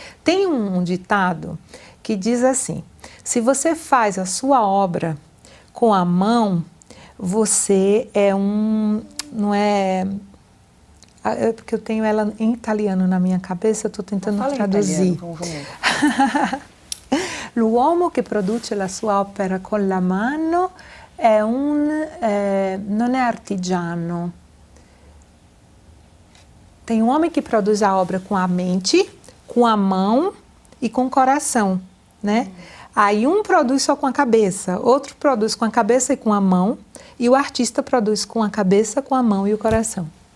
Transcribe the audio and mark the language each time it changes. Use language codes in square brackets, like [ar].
[pt] Tem um ditado que diz assim, se você faz a sua obra com a mão, você não é... porque eu tenho ela em italiano na minha cabeça, eu estou tentando traduzir. [it] L'uomo che produce la sua opera con la mano non è artigiano. [pt] Tem um homem que produz a obra com a mente, com a mão e com o coração, né? Aí um produz só com a cabeça, outro produz com a cabeça e com a mão, e o artista produz com a cabeça, com a mão e o coração.